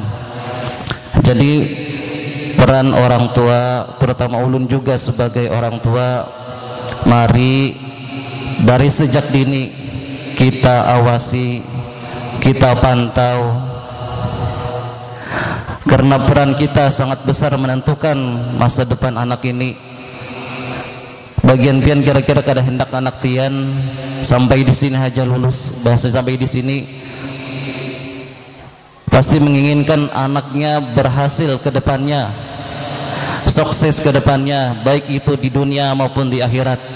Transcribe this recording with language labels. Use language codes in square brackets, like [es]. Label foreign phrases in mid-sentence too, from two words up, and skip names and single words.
[id] Jadi peran orang tua, terutama ulun juga sebagai orang tua, mari dari sejak dini kita awasi, kita pantau, karena peran kita sangat besar menentukan masa depan anak ini. [bjn] Bagian pian kira-kira kada hendak anak pian [id] sampai di sini aja lulus, bahasa sampai di sini pasti menginginkan anaknya berhasil ke depannya, sukses ke depannya, baik itu di dunia maupun di akhirat.